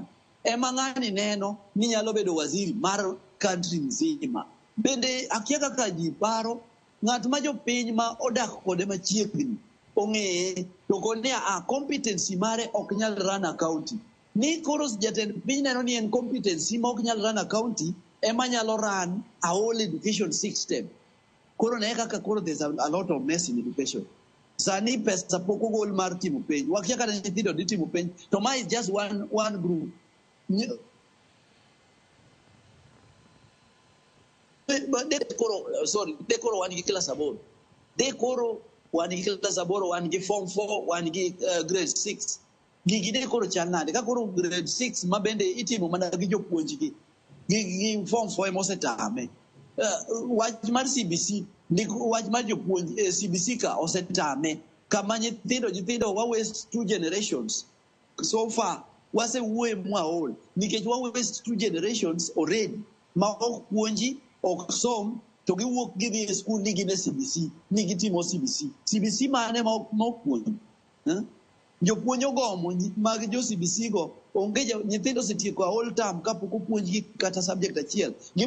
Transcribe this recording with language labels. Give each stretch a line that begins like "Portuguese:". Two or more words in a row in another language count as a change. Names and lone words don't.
Luo (Kenya and Tanzania): Ema ng'ani neno ni nyalo bedo waziri mar country nzima. Bende akia kaka ji paro ng'at ma jopiny ma odak kode machiegni ong'eye to kone competency mare ok nyal
English: run a county.
Luo (Kenya and Tanzania): Ni koro jatend piny neno ni en competency ma ok nyal
English: run a county
Luo (Kenya and Tanzania): ema nyalo
English: run a whole education system.
Luo (Kenya and Tanzania): Koro ne kaka koro
English: there's a lot of mess in education.
Luo (Kenya and Tanzania): Sani pesa pok ogol mar timo penj. Wakia kata nyithindo di timo penj. To ma
English: is just one group.
Luo (Kenya and Tanzania): But de koro wan gi class aboro. De koro wan gi class aboro, wan gi form 4, wan gi grade 6. Gigi de koro chal nade. Ka koro grade 6 ma bende itimo mana gi jopuonj gi form 4 mosetame. Wach mar CBC wach mar jopuonj CBC ka osetame kama nyithindo wa
English: waste 2 generations so far
Luo (Kenya and Tanzania): wasewuoye mwaol nikech wa
English: waste 2 generations already
Luo (Kenya and Tanzania): ma ok puonji ok som to giwuok gidhi e skul ni gin e CBC ni gitimo CBC mane ma ok puonji. Jopuonj ogomo mag jo CBC go onge nyithindo osetieko
English: all term
Luo (Kenya and Tanzania): kapok opuonjgi kata subject achiel.